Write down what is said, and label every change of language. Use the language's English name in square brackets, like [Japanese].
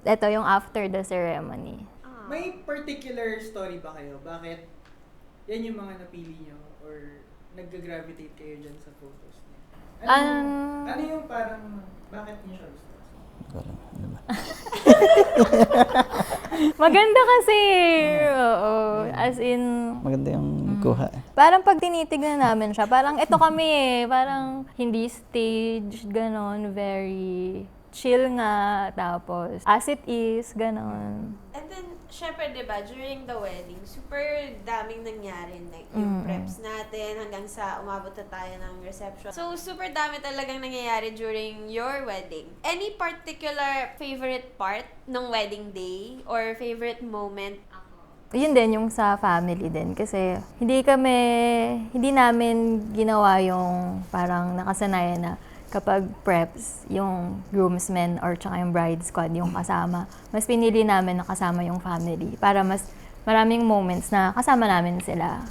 [English] Ito, yung after the ceremony. [Filipino] May particular story ba kayo? Bakit yan yung mga napili nyo? Or nag-gravitate kayo dyan sa photos niyo? Ano yung parang, bakit niyo siya gusto? Ano ba? Maganda kasi. Oo. As in, Maganda yung kuha. parang pag tinitignan namin siya, parang ito kami eh. Parang hindi staged, ganon. [English] Very chill nga. Tapos, as it is, ganon. And then, syempre, di ba, during the wedding, super daming nangyari. [Filipino] Like, yung preps natin hanggang sa umabot na tayo ng reception. [English] So, super dami talagang nangyayari during your wedding. Any particular favorite part ng wedding day or favorite moment? [Filipino] Yun din, yung sa family din. Kasi hindi namin ginawa yung parang nakasanayan na kapag preps, yung groomsmen or tsaka yung bride squad yung kasama, mas pinili namin na kasama yung family para mas maraming moments na kasama namin sila.